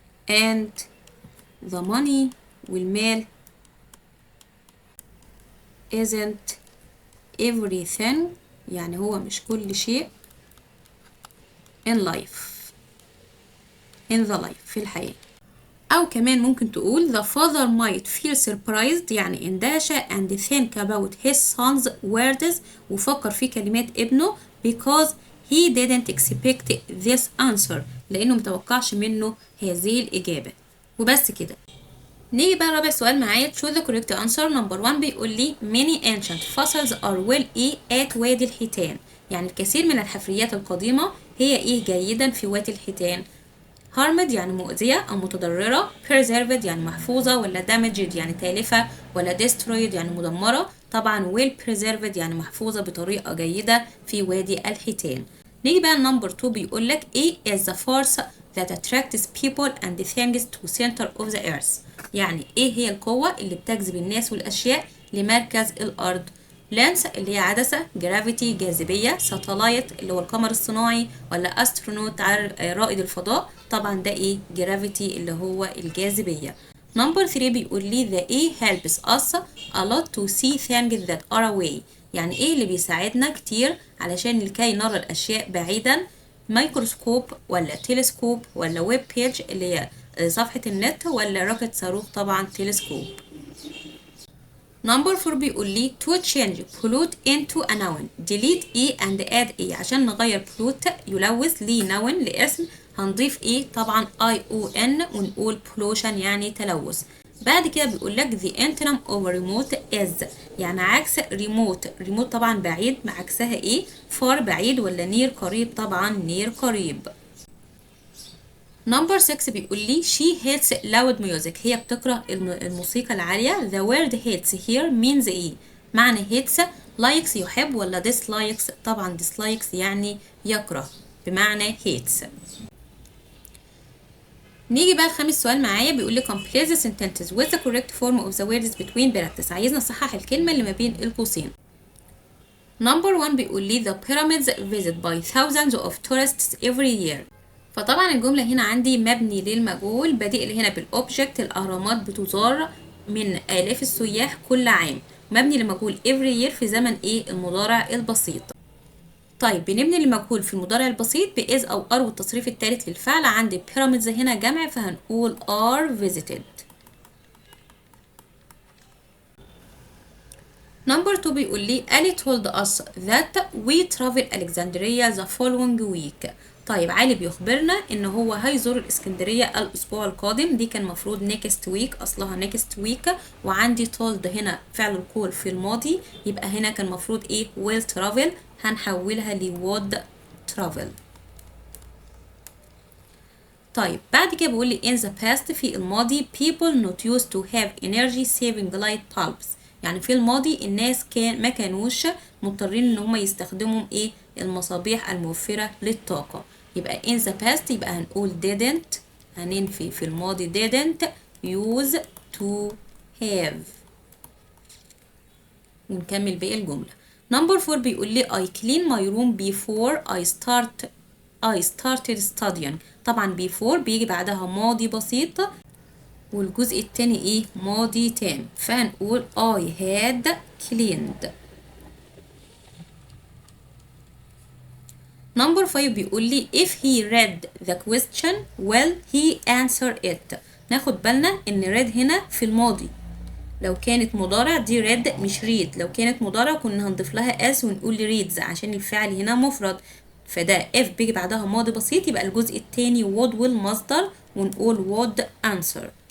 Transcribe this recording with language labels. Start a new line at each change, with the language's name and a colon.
English: and the money
Arabic: والمال
English: isn't everything
Arabic: يعني هو مش كل شيء
English: in life
Arabic: في الحياة. أو كمان ممكن تقول
English: the father might feel surprised
Arabic: يعني اندهش
English: and think about his son's words
Arabic: وفكر في كلمات ابنه
English: because he didn't expect this answer
Arabic: لأنه متوقعش منه هذه الإجابة. وبس كده. نيجي بقى رابع سؤال معايا
English: choose the correct answer. number 1
Arabic: بيقول لي
English: many ancient fossils are well at
Arabic: وادي الحيتان يعني الكثير من الحفريات القديمة هي إيه جيدا في وادي الحيتان. harmed يعني مؤذية أو متضررة preserved يعني محفوظة ولا damaged يعني تالفة ولا destroyed يعني مدمرة. طبعا
English: well preserved
Arabic: يعني محفوظة بطريقة جيدة في وادي الحيتان. نيجي بقى
English: number 2
Arabic: بيقولك إيه
English: is the force that attracts people and things to center of the earth
Arabic: يعني إيه هي القوة اللي بتجذب الناس والأشياء لمركز الأرض. لانس اللي هي عدسة جرافيتي جاذبية ساتلايت اللي هو القمر الصناعي ولا استرونوت رائد الفضاء. طبعا ده ايه جرافيتي اللي هو الجاذبية. نمبر 3 بيقول لي
English: the A helps us a lot to see things that are away.
Arabic: يعني ايه اللي بيساعدنا كتير علشان لكي نرى الاشياء بعيدا؟ ميكروسكوب ولا تلسكوب ولا ويب بيج اللي هي صفحة النت ولا روكت صاروخ؟ طبعا تلسكوب. نمبر 4 بيقول لي
English: to change pollute into a noun delete E and add E.
Arabic: عشان نغير pollute يلوث لي noun لاسم هنضيف E طبعا ION ونقول pollution يعني تلوث. بعد كده بيقول لك
English: the antonym of remote is
Arabic: يعني عكس remote طبعا بعيد، مع عكسها ايه؟ far بعيد ولا near قريب؟ طبعا near قريب. نمبر 6 بيقول لي
English: she hates loud music.
Arabic: هي بتكره الموسيقى العالية.
English: the word hates here means ايه؟ معنى hates likes يحب ولا dislikes؟ طبعا dislikes
Arabic: يعني يكره بمعنى
English: hates.
Arabic: نيجي بقى الخامس سؤال معايا، بيقول لي
English: complete the sentences with the correct form of the words between brackets.
Arabic: عايزنا نصحح الكلمة اللي ما بين القوسين. نمبر 1 بيقول لي
English: the pyramids visit by thousands of tourists every year.
Arabic: فطبعا الجملة هنا عندي مبني للمجهول، بديل هنا بالأوبجكت. الأهرامات بتزار من آلاف السياح كل عام. مبني لمجهول
English: every year
Arabic: في زمن ايه؟ المضارع البسيط. طيب بنبني المجهول في المضارع البسيط بإز أو أر والتصريف الثالث للفعل. عندي pyramids هنا جمع فهنقول
English: are visited.
Arabic: نمبر 2 بيقول لي
English: علي told us that we travel Alexandria the following week.
Arabic: طيب علي بيخبرنا ان هو هيزور الاسكندرية الاسبوع القادم. دي كان مفروض
English: next week،
Arabic: اصلها next week، وعندي told هنا فعل القول في الماضي، يبقى هنا كان مفروض ايه؟
English: will travel،
Arabic: هنحولها ل
English: would travel.
Arabic: طيب بعد كده بيقول لي
English: in the past
Arabic: في الماضي
English: people not used to have energy saving light bulbs.
Arabic: يعني في الماضي الناس ما كانوش مضطرين ان هم يستخدموا ايه؟ المصابيح الموفرة للطاقة. يبقى
English: in the past
Arabic: يبقى هنقول didn't، هننفي في الماضي
English: didn't use to have.
Arabic: ونكمل باقي الجملة. نمبر 4 بيقول لي
English: I clean my room before I started studying.
Arabic: طبعا before بيجي بعدها ماضي بسيط والجزء التاني ايه؟ ماضي تام، فهنقول
English: I had cleaned.
Arabic: نمبر 5 بيقول لي
English: if he read the question well he answered it.
Arabic: ناخد بالنا ان read هنا في الماضي، لو كانت مضارع دي read مش read. لو كانت مضارع كنا هنضيف لها s ونقول reads عشان الفعل هنا مفرد. فده if بيجي بعدها ماضي بسيط يبقى الجزء التاني would والمصدر ونقول
English: would answer.